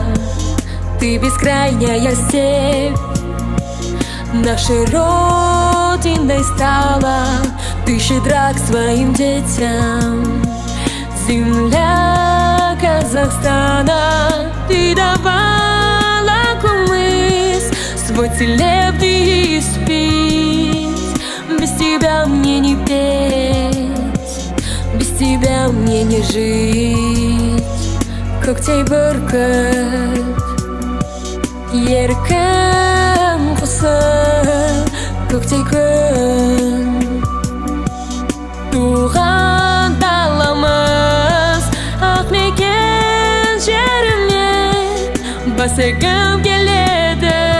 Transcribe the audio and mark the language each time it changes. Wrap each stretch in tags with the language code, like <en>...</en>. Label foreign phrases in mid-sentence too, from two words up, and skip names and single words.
<ru>Ты бескрайняя степь нашей родиной стала, ты щедра к своим детям, земля Казахстана. Ты давала кумыс свой целебный спить, без тебя мне не петь, без тебя мне не жить.</ru> <kk>Көктей бүркіт еркін құсы, көктей күн туған даламыз, ақ мекен жеріме бас игім келеді.</kk>